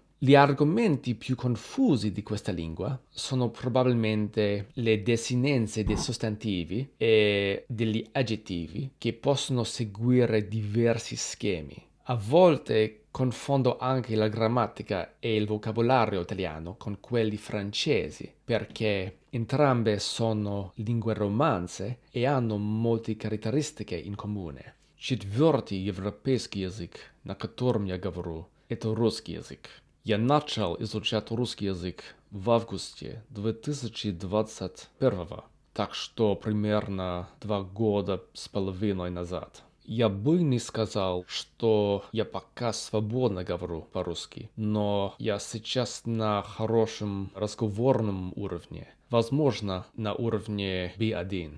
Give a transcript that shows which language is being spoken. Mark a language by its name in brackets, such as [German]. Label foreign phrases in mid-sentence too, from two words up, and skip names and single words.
[Italian] Gli argomenti più confusi di questa lingua sono probabilmente le desinenze dei sostantivi e degli aggettivi che possono seguire diversi schemi. A volte confondo anche la grammatica e il vocabolario italiano con quelli francesi perché entrambe sono lingue romanze e hanno molte caratteristiche in comune. [Russian] Четвертый европейский язык, на котором я говорю, это русский язык. Я начал изучать русский язык в августе 2021, так что примерно 2 года с половиной назад. Я бы не сказал, что я пока свободно говорю по-русски, но я сейчас на хорошем разговорном уровне, возможно, на уровне B1.